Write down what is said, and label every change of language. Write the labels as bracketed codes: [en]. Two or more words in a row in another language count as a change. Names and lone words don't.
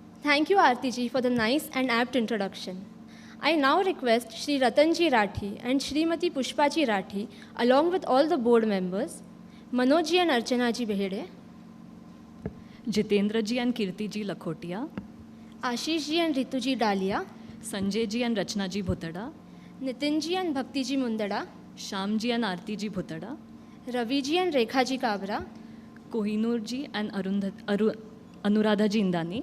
[en] Thank you, Aarti ji, for the nice and apt introduction. I now request Shri Ratanji Rathi and Shrimati Pushpaji Rathi, along with all the board members, Manoj ji and Archana ji Behede, Jitendra ji and Kirti ji Lakhotia, Ashish ji and Ritu ji Dalia, Sanjay ji and Rachna ji Bhutada, Nitin ji and Bhakti ji Mundada, Sham ji and Aarti ji Bhutada, Ravi ji and Rekha ji Kabra, Kohinoor ji and Anuradha ji Indani,